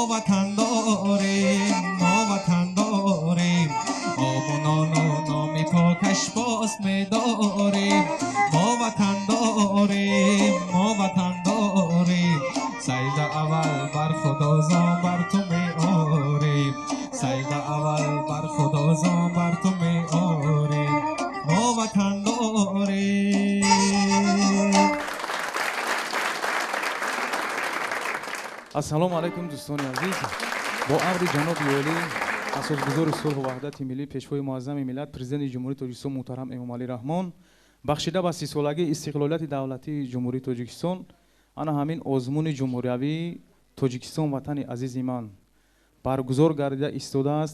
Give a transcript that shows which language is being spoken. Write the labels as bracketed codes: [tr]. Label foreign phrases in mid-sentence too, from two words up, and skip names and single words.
[fa] وطن داریم ما وطن داریم آب و نان و نامی پاکش باز می داریم ما وطن داریم ما وطن داریم سجده اول بر خدا زان بر تو می آریم سجده اول بر خدا زان بر تو می آریم ما وطن داریم [tg] ассалому алайкум дӯстони азиз бо амри ҷаноби олӣ асосгузори сулҳу ваҳдати миллӣ пешвои муаззами миллат президенти ҷумҳурии тоҷикистон муҳтарам эмомалӣ раҳмон бахшида ба сисолагии истиқлолияти давлатии ҷумҳурии тоҷикистон ана ҳамин озмуни ҷумҳуриявии тоҷикистон ватани азизи ман баргузор гардида истодааст.